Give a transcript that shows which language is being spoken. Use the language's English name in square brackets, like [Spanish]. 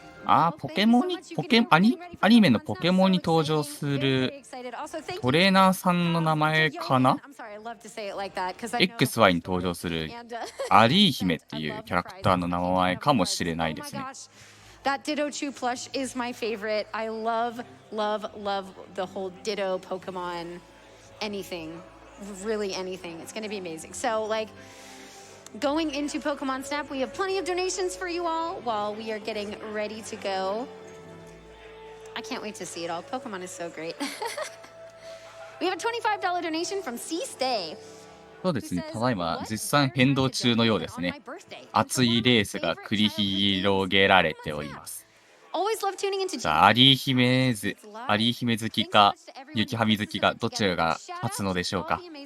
[Japanese] あー、ポケモンに、アニメのポケモンに登場するトレーナーさんの名前かな？ XY に登場するアリー姫っていうキャラクターの名前かもしれないですね。 [English] That Ditto 2 plush is my favorite. I love, love, love the whole Ditto Pokemon anything. Really anything. It's going to be amazing. So, like, going into Pokemon Snap, we have plenty of donations for you all while we are getting ready to go. I can't wait to see it all. Pokemon is so great. We have a $25 donation from C Stay. [Japanese] そうですね。ただいま実際変動中のようですね。熱いレースが繰り広げられております。 [English] Always love tuning into [Japanese] さあ、アリー姫好きか、雪はみ好きか、どちらが勝つのでしょうか。